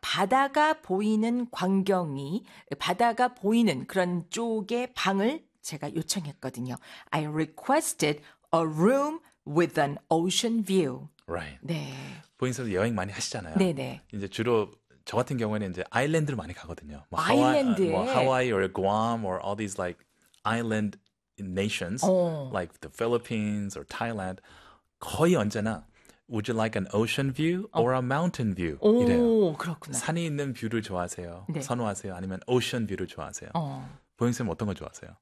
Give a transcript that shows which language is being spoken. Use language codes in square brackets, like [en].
[ko] 바다가 보이는 광경이, 바다가 보이는 그런 쪽의 방을 제가 요청했거든요. [en] I requested a room with an ocean view. Right. [ko] 네. 부인께서 여행 많이 하시잖아요. 네네. 이제 주로 저 같은 경우에는 이제 아일랜드를 많이 가거든요. 뭐 아일랜드에. [en] Hawaii or Guam or all these like island nations like the Philippines or Thailand [ko] 거의 언제나 [en] Would you like an ocean view or a mountain view? [ko] 이래요. 오, 그렇구나. 산이 있는 뷰를 좋아하세요? 네. 선호하세요? 아니면 오션 뷰를 좋아하세요? 부인쌤 어떤 거 좋아하세요?